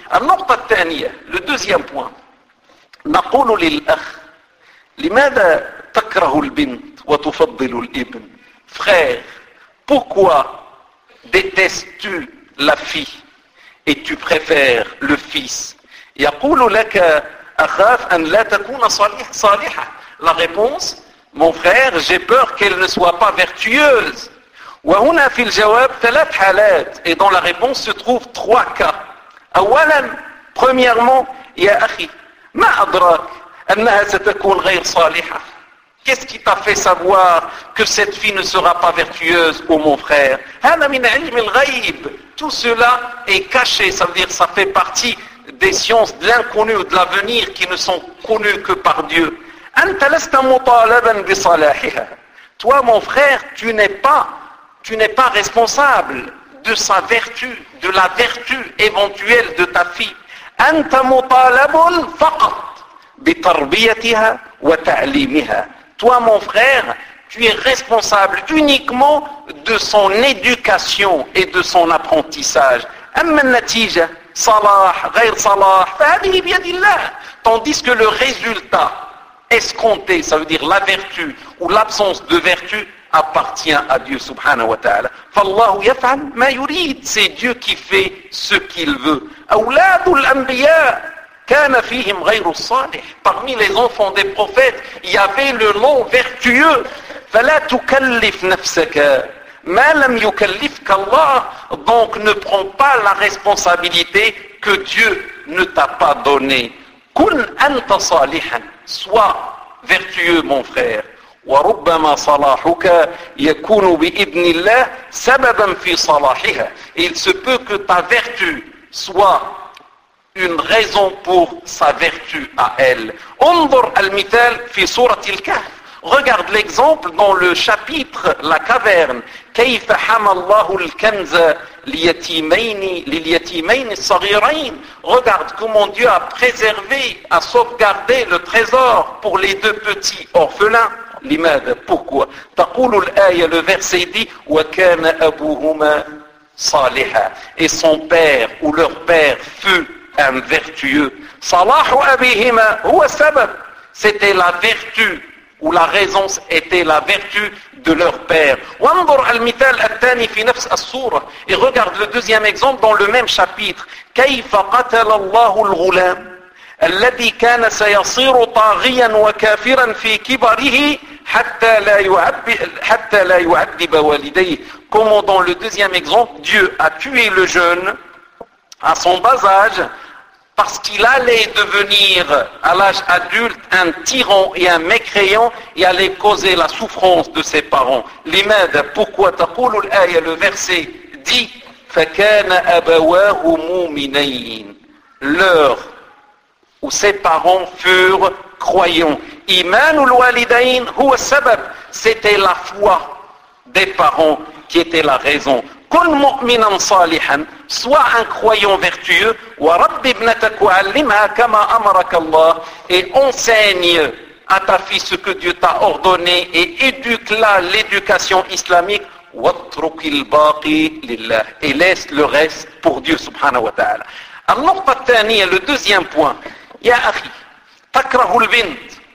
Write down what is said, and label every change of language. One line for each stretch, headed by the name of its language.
Arabic: النُّقْطَةُ الثَّانِيَةُ.
French: Le deuxième point.
Arabic: نَقُولُ لِلْأَخِ لِمَاذَا تَكْرَهُ الْبِنْتُ وَتُفَضِّلُ الْإِبْنُ.
French: Frère, pourquoi détestes-tu la fille et tu préfères le fils?
Arabic: يَقُولُ لَكَ أَخَافَ أَنْ لَا تَكُونَ صَالِحَةً.
French: La réponse, mon frère, j'ai peur qu'elle ne soit pas vertueuse.
Arabic: وَهُنَا فِي الْجَوَابِ ثَلَاثَ حَالَاتٍ.
French: Et dans la réponse se trouvent trois cas.
Arabic: أَوَلًا.
French: Premièrement,
Arabic: يَا أَخِي مَا أَدْرَاكَ أَنَّهَا سَتَكُونَ غَيْرَ صَالِحَةً.
French: Qu'est-ce qui t'a fait savoir que cette fille ne sera pas vertueuse, ô mon frère?
Arabic: هَذَا مِنْ عِلْمِ الْغَيْبِ.
French: Tout cela est caché, ça veut dire ça fait partie des sciences de l'inconnu ou de l'avenir qui ne sont connues que par Dieu.
Arabic: أَنْتَ لَسْتَ مُطَالَبًا بِصَلَاحِهَا.
French: Toi, mon frère, tu n'es pas responsable de sa vertu, de la vertu éventuelle de ta fille.
Arabic: أَنْتَ مُطَالَبٌ فَقَطْ بِتَرْبِيَتِهَا وَتَعْلِيمِهَا.
French: Toi, mon frère, tu es responsable uniquement de son éducation et de son apprentissage.
Arabic: أما النتيجة صلاح غير صلاح فهذه بيد الله.
French: Tandis que le résultat escompté, ça veut dire la vertu ou l'absence de vertu, appartient à Dieu subhanahu wa ta'ala.
Arabic: فالله يفعل ما يريد.
French: C'est Dieu qui fait ce qu'il veut.
Arabic: أولاد الأنبياء كان فيهم غير الصالح.
French: Parmi les enfants des prophètes, il y avait le nom vertueux.
Arabic: فلا تكلف نفسك ما لم يكلفك الله.
French: Donc ne prends pas la responsabilité que Dieu ne t'a pas donnée.
Arabic: كن أنت صالحا.
French: Sois vertueux, mon frère.
Arabic: وربما صلاحك يكون بإذن الله سببا في صلاحها.
French: Il se peut que ta vertu soit une raison pour sa vertu à elle.
Arabic: انظر المثال في سورة الكهف.
French: Regarde l'exemple dans le chapitre La Caverne.
Arabic: كيف حمى الله الكنز لليتيمين الصغيرين.
French: Regarde comment Dieu a préservé, a sauvegardé le trésor pour les deux petits orphelins.
Arabic: لماذا?
French: Pourquoi?
Arabic: تقول الآية,
French: le verset dit
Arabic: وكان أبوهما صالحا.
French: Et son père ou leur père fut un vertueux.
Arabic: صلاح أبيهما هو السبب.
French: C'était la vertu ou la raison était la vertu de leur père.
Arabic: وانظر المثال الثاني في نفس السورة.
French: Et regarde le deuxième exemple dans le même chapitre.
Arabic: كيف قتل الله الغلام الذي كان سيصير طاغيا وكافرا في كبره حتى لا يعذب والديه.
French: Comment dans le deuxième exemple Dieu a tué le jeune à son bas âge parce qu'il allait devenir à l'âge adulte un tyran et un mécréant et allait causer la souffrance de ses parents.
Arabic: لماذا?
French: Pourquoi?
Arabic: تقول الآية,
French: le verset dit
Arabic: فكان أبواه مؤمنين.
French: Leur ou ses parents furent croyants.
Arabic: إيمان الوالدين هو السبب.
French: C'était la foi des parents qui était la raison.
Arabic: كن مؤمنا صالحا.
French: Sois un croyant vertueux.
Arabic: ورب ابنتك وعلمها كما أمرك الله.
French: Et enseigne à ta fille ce que Dieu t'a ordonné et éduque-la l'éducation islamique.
Arabic: واترك الباقي لله.
French: Et laisse le reste pour Dieu subhanahu wa ta'ala.
Arabic: النقطة الثانية,
French: le deuxième point.
Arabic: يا أخي تكره البنت